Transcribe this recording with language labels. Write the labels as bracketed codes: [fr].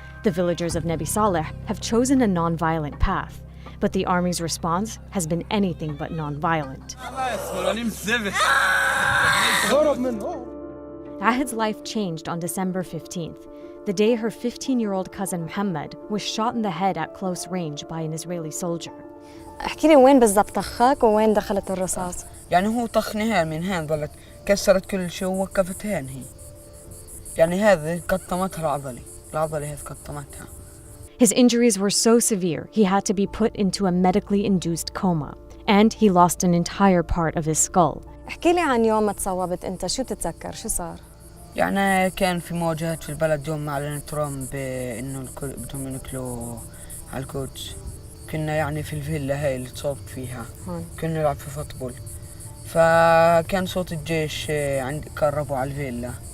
[en] The villagers of Nabi Saleh have chosen a non-violent path, but the army's response has been anything but non-violent. Ahed's life changed on December 15th, the day her 15-year-old cousin Muhammad was shot in the head at close range by an Israeli soldier. [ar] احكي لي وين بالضبط طخك وين دخلت الرصاص؟ يعني هو طخنها من هان ظلت كسرت كل شيء ووقفت هان هي. يعني هذه قطمتها العضلة هذه قطمتها. [en] His injuries were so severe, he had to be put into a medically induced coma, and he lost an entire part of his skull. [ar] احكي لي عن يوم ما تصوبت انت، شو تتذكر؟ شو صار؟ يعني كان في مواجهات في البلد يوم ما أعلن ترامب إنه الكل بدهم ينقلوا على القدس. كنا يعني في الفيلا هاي اللي تصوبت فيها، كنا نلعب في فوتبول، فكان صوت الجيش قربوا على الفيلا.